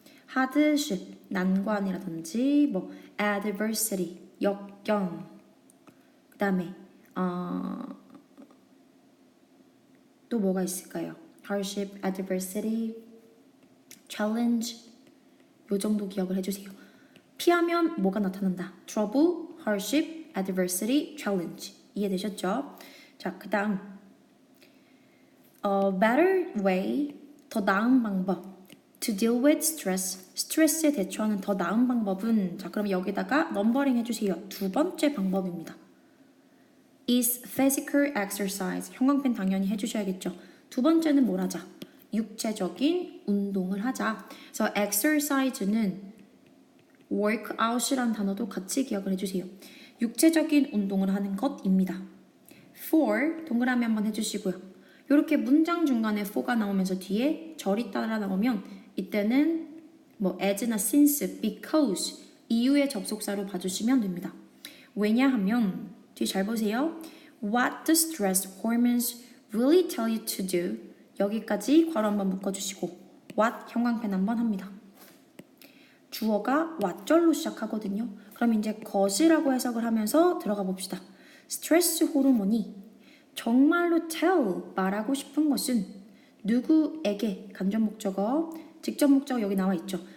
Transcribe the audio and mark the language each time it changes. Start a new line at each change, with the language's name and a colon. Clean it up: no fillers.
Korean: hardship, 난관이라든지 뭐 adversity, 역경, 그 다음에 또 뭐가 있을까요? hardship, adversity, challenge 요 정도 기억을 해주세요. 피하면 뭐가 나타난다?
English: trouble, hardship, adversity, challenge
Korean: 이해되셨죠? 자, 그 다음
English: better way,
Korean: 더 나은 방법
English: to deal with stress,
Korean: 스트레스에 대처하는 더 나은 방법은 자, 그럼 여기다가 넘버링 해주세요. 두 번째 방법입니다.
English: is physical exercise.
Korean: 형광펜 당연히 해주셔야겠죠. 두 번째는 뭘 하자? 육체적인 운동을 하자. 그래서 exercise는 workout이라는 단어도 같이 기억을 해주세요. 육체적인 운동을 하는 것입니다. for 동그라미 한번 해주시고요. 이렇게 문장 중간에 for가 나오면서 뒤에 절이 따라 나오면 이때는 뭐 as나 since, because 이유의 접속사로 봐주시면 됩니다. 왜냐하면 뒤 잘 보세요.
English: What the stress hormones really tell you to do.
Korean: 여기까지 괄호 한번 묶어주시고 what 형광펜 한번 합니다. 주어가 what절로 시작하거든요. 그럼 이제 것이라고 해석을 하면서 들어가 봅시다. 스트레스 호르몬이 정말로 tell 말하고 싶은 것은 누구에게 간접 목적어, 직접 목적어 여기 나와 있죠.